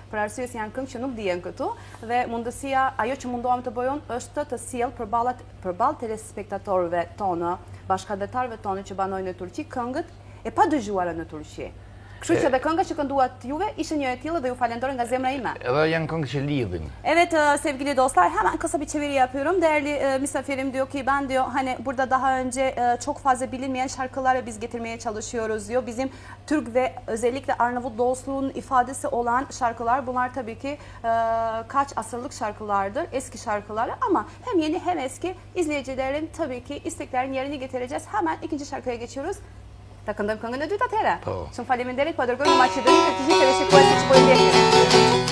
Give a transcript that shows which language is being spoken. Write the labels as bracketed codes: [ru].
[sq] Për arsye se janë këngë që nuk dihen këtu dhe mundësia, ajo që mundohem të bëjon është të sjell përballë telespektatorëve tonë, bashkëdhetarëve tonë që banojnë në Turqi këngët e pa dëgjuara në Turqi. Kështu që dhe kënga që kënduat juve ishte një e tillë dhe ju falenderoj nga zemra ime. Edhe janë këngë që lidhin. [tr] Evet sevgili dostlar, hemen kısa bir çeviri yapıyorum. Değerli misafirim diyor ki ben diyor hani burada daha önce çok fazla bilinmeyen şarkıları biz getirmeye çalışıyoruz diyor. Bizim Türk ve özellikle Arnavut dostluğunun ifadesi olan şarkılar. Bunlar tabii ki kaç asırlık şarkılardır, eski şarkılar ama hem yeni hem eski izleyicilerin tabii ki isteklerin yerini getireceğiz. Hemen ikinci şarkıya geçiyoruz. [sq] Ta këndojmë këngën e dytë atëherë. Shumë faleminderit, po dërgoj në Maqedoni për të gjithë teleshikuesit që po i ndjekin.